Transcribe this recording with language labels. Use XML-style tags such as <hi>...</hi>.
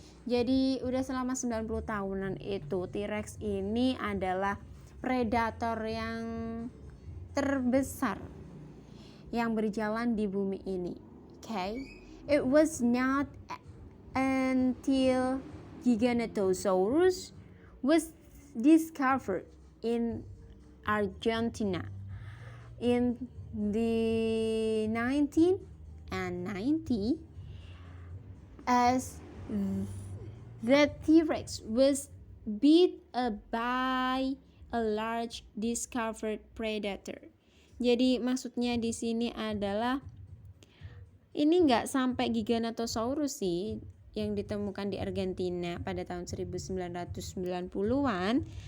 <id>Jadi udah selama 90 tahunan itu T-Rex ini adalah predator yang terbesar yang berjalan di bumi ini.</id> <en>Okay? It was not until Giganotosaurus was discovered in Argentina in the 1990 as the T-Rex was beat by a large discovered predator.</en> <id>Jadi maksudnya di sini adalah ini nggak sampai Giganotosaurus sih yang ditemukan di Argentina pada tahun 1990-an.</id>